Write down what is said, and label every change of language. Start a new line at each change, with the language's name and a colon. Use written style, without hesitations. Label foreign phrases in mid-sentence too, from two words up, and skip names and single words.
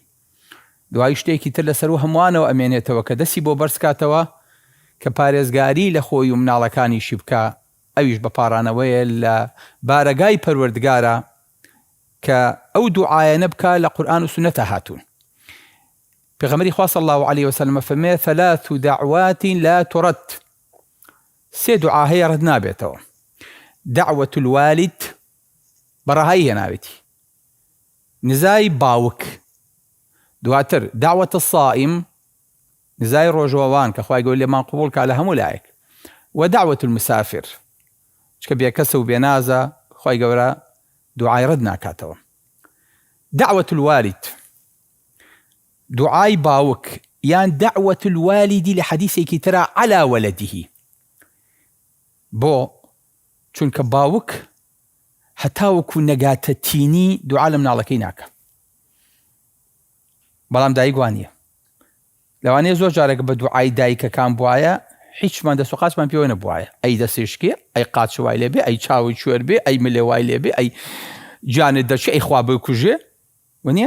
Central Kurdish: دوای شتێکی تر لەسەر و هەمووانەوە ئەمێنێتەوە کە دەستی بۆ بەرزکاتەوە کە پارێزگاری لە خۆی و مناڵەکانیشی بکە، ئەویش بە پاڕانەوەیە لە بارەگای پەروەردگارە کە ئەو دوعایانە بکە لە قورئان و سونەتە هاتوون. پێغەمبەری خوا
Arabic: صلی الله علیه وسلم
Central Kurdish: فەرمێ
Arabic: ثلاث دعوات لا ترد.
Central Kurdish: سێ دوعا هەیە ڕەت نابێتەوە.
Arabic: دعوة الوالد
Central Kurdish: بەڕاهایی هێناوێتی، نزای باوک، دواتر
Arabic: دعوة الصائم
Central Kurdish: نزای ڕۆژەوەوان کە خوای گەورە لێمان قبوڵ کا لە هەموو لایەک، و
Arabic: دعوة المسافر
Central Kurdish: چکە بێکەسە و بێنازە خوای گەورە دوعای ڕەت ناکاتەوە.
Arabic: دعوة الوالد
Central Kurdish: دوعای باوک یان
Arabic: دعوة الوالد
Central Kurdish: لە حەدیثێکی ترە
Arabic: على ولده،
Central Kurdish: بۆ چونکە باوک هەتاوەکو نەگاتەتینی دوعا لە مناڵەکەی ناکە، بەڵام دایک وانە. لەوانەیە زۆر جارێک بە دوعای دایکەکان بواە هیچمان دەست و قاچمان پێوە نەبوایە، ئەی دەسێشکێ، ئەی قاچ وای لێبێ، ئەی چاوی کوێر بێ، ئەی ملێ وای لێبێ، ئەی جانت دەچێ، ئەی خوا بکوژێ، وانە؟